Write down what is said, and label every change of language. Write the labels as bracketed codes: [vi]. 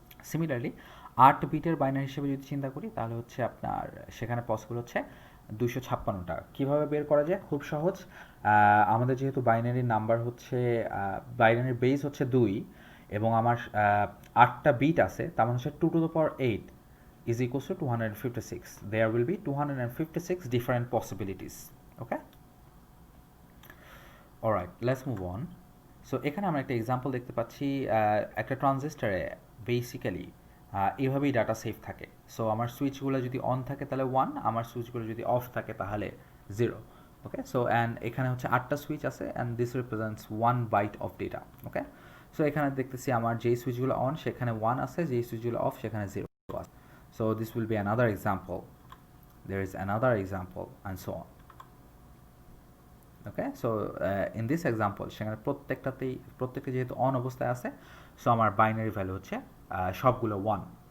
[bn] Similarly 8 বিটের binary হিসেবে যদি চিন্তা করি তাহলে হচ্ছে আপনার সেখানে পসিবল হচ্ছে 256টা। কীভাবে বের করা যায়? খুব সহজ। আমাদের যেহেতু বাইনারি নাম্বার হচ্ছে বাইনারির বেস হচ্ছে 2 এবং আমার 8টা বিট আছে, তার মানে হচ্ছে [en] 2 to the power 8 is equals to 256. There will be 256 different possibilities. Okay? Alright, let's move on. [bn] So এখানে আমরা একটা এক্সাম্পল দেখতে পাচ্ছি। একটা ট্রানজিস্টারে বেসিক্যালি এভাবেই ডাটা সেভ থাকে। সো আমার সুইচগুলো যদি অন থাকে তাহলে 1, আমার সুইচগুলো যদি অফ থাকে তাহলে 0। ওকে, সো অ্যান্ড এখানে হচ্ছে 8টা সুইচ আছে [en] And this represents 1 byte of data. [bn] Okay, so এখানে দেখতেছি আমার যেই সুইচগুলো অন সেখানে 1 আছে, যেই সুইচগুলো অফ সেখানে 0 আছে। [en] So this will be another example, there is another example and so on. [bn] Okay, [en] so in this example [bn] সেখানে প্রত্যেকটা যেহেতু অন অবস্থায় আছে, সো আমার বাইনারি ভ্যালু হচ্ছে সবগুলো 1।